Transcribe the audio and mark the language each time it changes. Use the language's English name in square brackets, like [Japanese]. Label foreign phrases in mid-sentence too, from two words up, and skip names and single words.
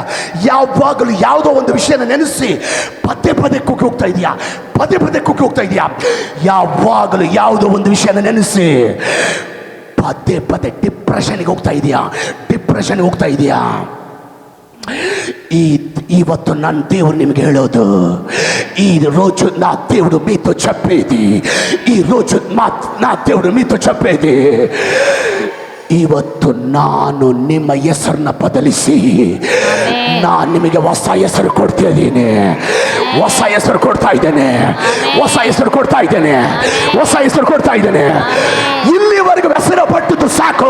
[Kannada] ಯಾವಾಗಲೂ ಯಾವುದೋ ಒಂದು ವಿಷಯನ ನೆನೆಸಿ ಪದೇ ಪದೇ ಕುಗ್ಗಿ ಹೋಗ್ತಾ ಇದೆಯಾ? ಪದೇ ಪದೇ ಕುಗ್ಗಿ ಹೋಗ್ತಾ ಇದೆಯಾ? ಯಾವಾಗಲೂ ಯಾವುದೋ ಒಂದು ವಿಷಯನ ನೆನೆಸಿ ಪದೇ ಪದೇ ಡಿಪ್ರೆಷನ್ಗೆ ಹೋಗ್ತಾ ಇದೆಯಾ? ಡಿಪ್ರೆಷನ್ಗೆ ಹೋಗ್ತಾ ಇದೆಯಾ? ಇವತ್ತು ನನ್ನ దేవుడు నిಮಗೆ ಹೇಳೋದು, [Telugu] ఈ రోజు నా దేవుడు మీతో చెప్పేది, ఈ రోజు నా దేవుడు మీతో చెప్పేది, [Kannada] ಇವತ್ತು ನಾನು ನಿಮ್ಮ ಹೆಸರನ್ನ ಬದಲಿಸಿ ನಾನು ನಿಮಗೆ ಹೊಸ ಹೆಸರು ಕೊಡ್ತಾ ಇದ್ದೇನೆ. ಹೊಸ ಹೆಸರು ಕೊಡ್ತಾ ಇದ್ದೇನೆ. ಹೊಸ ಹೆಸರು ಕೊಡ್ತಾ ಇದ್ದೇನೆ. ಹೊಸ ಹೆಸರು ಕೊಡ್ತಾ ಇದ್ದೇನೆ. ಇಲ್ಲಿವರೆಗೂ ವ್ಯಸನ ಪಟ್ಟದ್ದು ಸಾಕು.